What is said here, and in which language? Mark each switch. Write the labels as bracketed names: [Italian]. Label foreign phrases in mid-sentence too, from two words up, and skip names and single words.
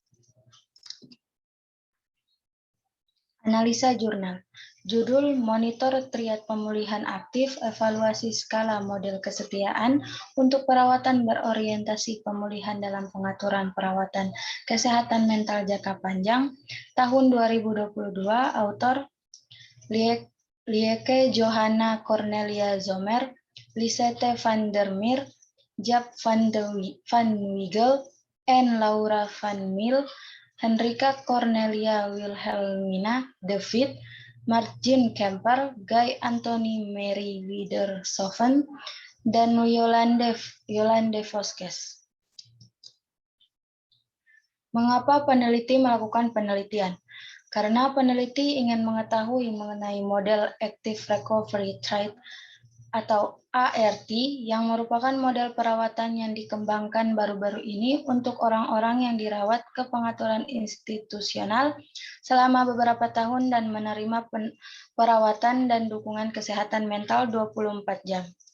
[Indonesian] Analisa jurnal. Judul Monitor Triad Pemulihan Aktif Evaluasi Skala Model Kesetiaan untuk Perawatan Berorientasi Pemulihan dalam Pengaturan Perawatan Kesehatan Mental Jangka Panjang tahun 2022. Autor Lieke Johanna Cornelia Zomer, Lisette van der Meer, Jaap van Wiegel, and Laura van Mil, Henrika Cornelia Wilhelmina David, Martin Kemper, Guy Anthony Mary Wiedershoven, dan Yolande Voskes. Mengapa peneliti melakukan penelitian? Karena peneliti ingin mengetahui mengenai model Active Recovery Triad atau ART yang merupakan model perawatan yang dikembangkan baru-baru ini untuk orang-orang yang dirawat ke pengaturan institusional selama beberapa tahun dan menerima perawatan dan dukungan kesehatan mental 24 jam.